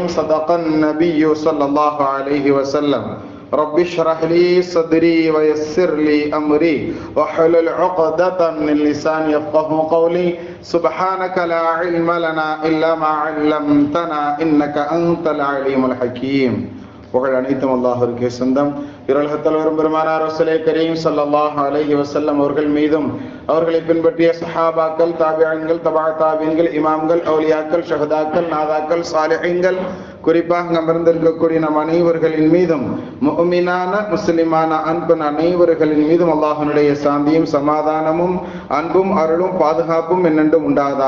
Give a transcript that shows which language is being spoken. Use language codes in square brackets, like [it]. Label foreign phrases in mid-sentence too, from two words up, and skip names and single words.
[ar] صدق النبي صلى الله عليه وسلم. رب اشرح لي صدري ويسر لي أمري واحلل عقدة من لساني يفقهوا قولي. سبحانك لا علم لنا إلا ما علمتنا إنك أنت العليم الحكيم. [ta] புகழ் அனைத்தும் அல்லாஹ்விற்கே சொந்தம். இரலகத் தலைவர் பெருமானார் ரசூலே கரீம் [ar] صلى الله عليه وسلم [ta] அவர்கள் மீதும் அவர்களை பின்பற்றிய சஹாபாக்கள், தாபிஈன்கள், தபா தாபிஈன்கள், இமாம்கள், அவுலியாக்கள், ஷஹதாக்கள், நாதாக்கள், சாலிஹீன்கள், குறிப்பாக அமர்ந்திருக்கக்கூடிய நம் அனைவர்களின் மீதும், முஃமினான முஸ்லிமான அன்பன் அனைவர்களின் மீதும் அல்லாஹ்வினுடைய சாந்தியும் சமாதானமும் அன்பும் அருளும் பாதுகாப்பும் என்னென்றும் உண்டாவதாக.